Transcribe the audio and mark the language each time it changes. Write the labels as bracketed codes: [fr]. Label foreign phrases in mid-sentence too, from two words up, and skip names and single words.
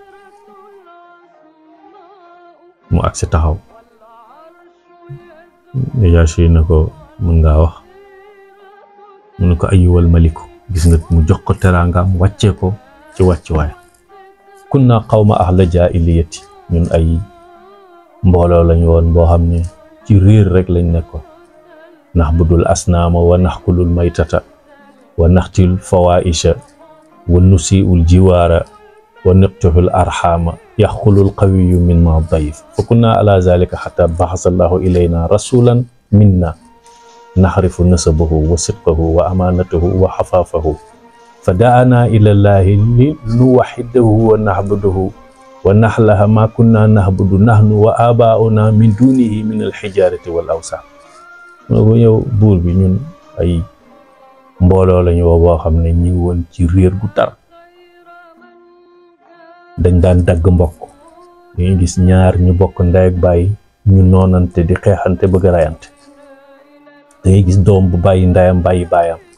[wo] mu agsi taxaw yaa si na ko mën ngaa wax mu ne ko [ar] أيها الملك [wo] gis nga mu jox ko teraangaam wàccee ko ci wàccuwaay [ar] كنا قوما أهل جاهلية [wo] ñun ay mbooloo lañ woon boo xam ne ci riir rek lañ nekkoon nax [ar] بد الأصنام ونأكل الميتة ونأتي الفواحش ونسيء الجوار ونقطع الأرحام يأكل القوي منا الضعيف فكنا على ذلك حتى بعث الله إلينا رسولا منا نعرف نسبه وصدقه وأمانته وعفافه فدعانا إلى الله لنوحده ونعبده ونخلع ما كنا نعبد نحن وآباؤنا من دونه من الحجارة والأوثان. [wo] bu ñëw buur bi ñun ay mbooloo lañu woo boo xam ne ñi ngi woon ci réer gu tar, dañ daan dagg mbokk. dañuy gis ñaar ñu bokk ndey ak bàyyi ñu noonante di xeexante bëgg a rayante, dangay gis doom bu bàyyi ndeyam bàyyi baayam.